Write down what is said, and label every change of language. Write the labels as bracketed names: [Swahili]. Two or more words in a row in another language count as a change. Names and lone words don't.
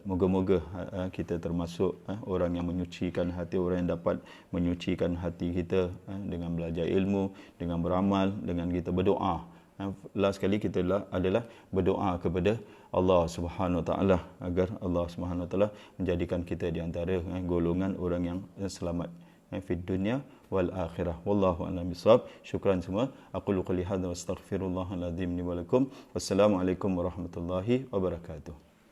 [Malay] Moga-moga kita termasuk orang yang menyucikan hati, orang yang dapat menyucikan hati kita dengan belajar ilmu, dengan beramal, dengan kita berdoa. Last sekali kita adalah berdoa kepada Allah [Arabic] سبحانه وتعالى [Malay] agar Allah [Arabic] سبحانه وتعالى [Malay] menjadikan kita di antara golongan orang yang selamat [Arabic] في الدنيا والآخرة. والله أعلم بالصواب. شكرا semua. أقول قولي هذا وأستغفر الله العظيم لي ولكم. والسلام عليكم ورحمة الله وبركاته.